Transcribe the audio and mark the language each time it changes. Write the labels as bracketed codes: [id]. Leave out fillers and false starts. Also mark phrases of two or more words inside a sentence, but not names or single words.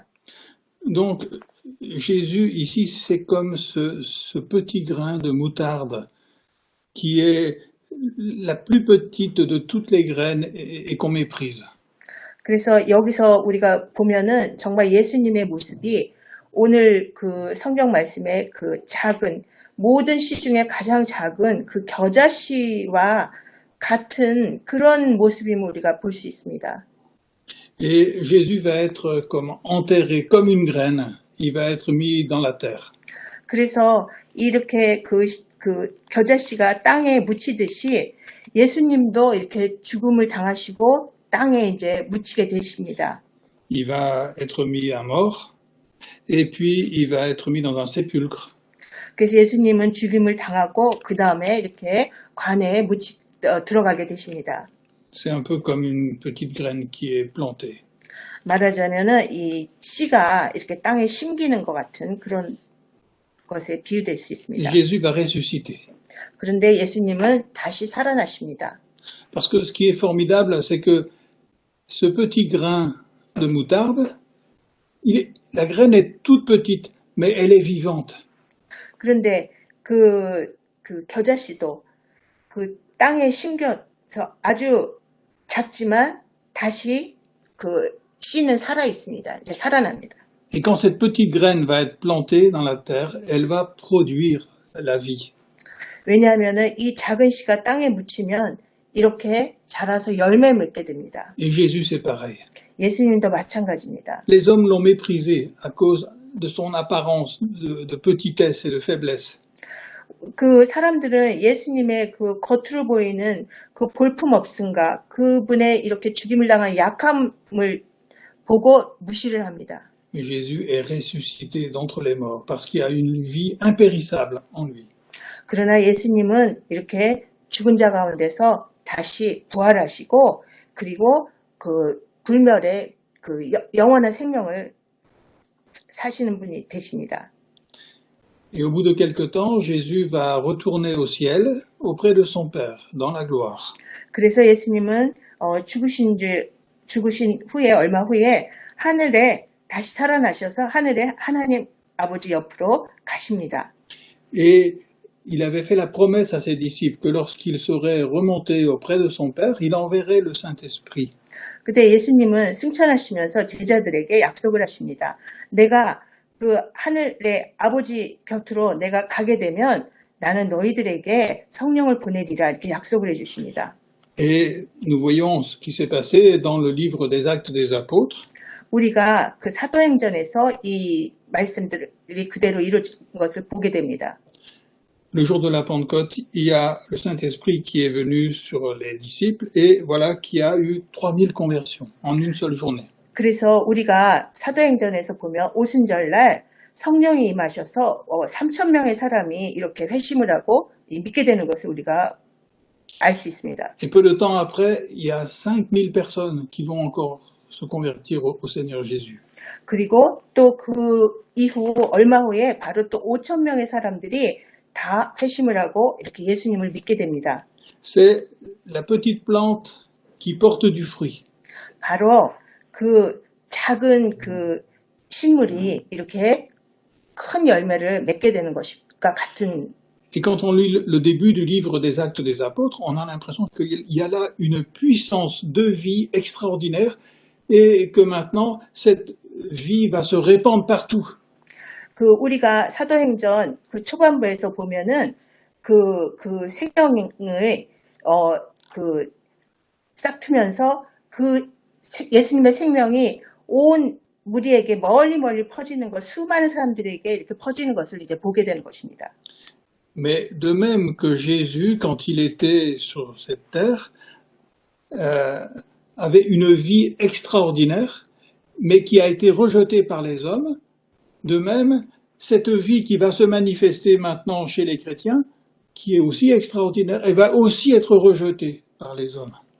[fr] Donc, Jésus, ici, c'est comme ce petit grain de moutarde qui est la plus petite de toutes les graines et qu'on méprise. [ko] 그래서 여기서 우리가 보면은 정말 예수님의 모습이 오늘 성경 말씀의 작은 모든 씨 중에 가장 작은 겨자씨와 같은 그런 모습임을 우리가 볼 수 있습니다. [fr] Et Jésus va être comme enterré, comme une graine. Il va être mis dans la terre. [ko] 그래서 이렇게 겨자씨가 땅에 묻히듯이 예수님도 이렇게 죽음을 당하시고 땅에 이제 묻히게 되십니다. [fr] Il va être mis à mort, et puis il va être mis dans un sépulcre. [ko] 그래서 예수님은 죽임을 당하고 그 다음에 이렇게 관에 들어가게 되십니다. [fr] C'est un peu comme une petite graine qui est plantée. [ko] 말하자면은 이 씨가 이렇게 땅에 심기는 것 같은 그런 것에 비유될 수 있습니다. [fr] Et Jésus va ressusciter. [ko] 그런데 예수님은 다시 살아나십니다. [fr] Parce que ce qui est formidable, c'est que ce petit grain de moutarde, la graine est toute petite, mais elle est vivante. [ko] 그런데 겨자씨도 땅에 심겨서 아주 작지만 다시 씨는 살아 있습니다. 이제 살아납니다. [fr] Et quand cette petite graine va être plantée dans la terre, elle va produire la vie. [ko] 왜냐하면은 이 작은 씨가 땅에 묻히면 이렇게 자라서 열매 맺게 됩니다. [fr] Et Jésus, c'est pareil. [ko] 예수님도 마찬가지입니다. [fr] Les hommes l'ont méprisé à cause de son apparence de petitesse et de faiblesse. [ko] 사람들은 예수님의 겉으로 보이는 볼품 없음과 그분의 이렇게 죽임을 당한 약함을 보고 무시를 합니다. [fr] Mais Jésus est ressuscité d'entre les morts parce qu'il y a une vie impérissable en lui. [ko] 그러나 예수님은 이렇게 죽은 자 가운데서 다시 부활하시고 그리고 그 불멸의 그 영원한 생명을 사시는 분이 되십니다. [fr] Et au bout de quelque temps, Jésus va retourner au ciel auprès de son Père, dans la gloire. [ko] 그래서 예수님은 죽으신 후에 얼마 후에 하늘에 다시 살아나셔서 하늘에 하나님 아버지 옆으로 가십니다. [fr] Et il avait fait la promesse à ses disciples que lorsqu'il serait remonté auprès de son Père, il enverrait le Saint-Esprit. [ko] 그때 예수님은 승천하시면서 제자들에게 약속을 하십니다. 내가 그 하늘의 아버지 곁으로 내가 가게 되면 나는 너희들에게 성령을 보내리라 이렇게 약속을 해주십니다. [fr] Et nous voyons ce qui s'est passé dans le livre des Actes des Apôtres. [ko] 우리가 그 사도행전에서 이 말씀들이 그대로 이루어진 것을 보게 됩니다. [fr] Le jour de la Pentecôte, il y a le Saint-Esprit qui est venu sur les disciples et voilà qu'il y a eu 3000 conversions en une seule journée. [ko] 그래서 우리가 사도행전에서 보면 오순절날 성령이 임하셔서 3,000명의 사람이 이렇게 회심을 하고 믿게 되는 것을 우리가 알 수 있습니다. [fr] Et peu de temps après, il y a 5000 personnes qui vont encore se convertir au Seigneur Jésus. [ko] 그리고 또 그 이후 얼마 후에 바로 또 5,000명의 사람들이 다 회심을 하고 이렇게 예수님을 믿게 됩니다. [fr] C'est la petite plante qui porte du fruit. [ko] 바로 그 작은 그 식물이 이렇게 큰 열매를 맺게 되는 것과 같은. [fr] Et quand on lit le début du livre des Actes des Apôtres, on a l'impression qu'il y a là une puissance de vie extraordinaire et que maintenant cette vie va se répandre partout. [ko] 그 우리가 사도행전 그 초반부에서 보면은 그 생명의 싹 트면서 그 예수님의 생명이 온 무리에게 멀리 퍼지는 것, 수많은 사람들에게 이렇게 퍼지는 것을 이제 보게 되는 것입니다. [fr] Mais de même que Jésus, quand il était sur cette terre, avait une vie extraordinaire, mais qui a été rejetée par les hommes, de même, cette vie qui va se manifester maintenant chez les chrétiens, qui est aussi extraordinaire, elle va aussi être rejetée par les hommes.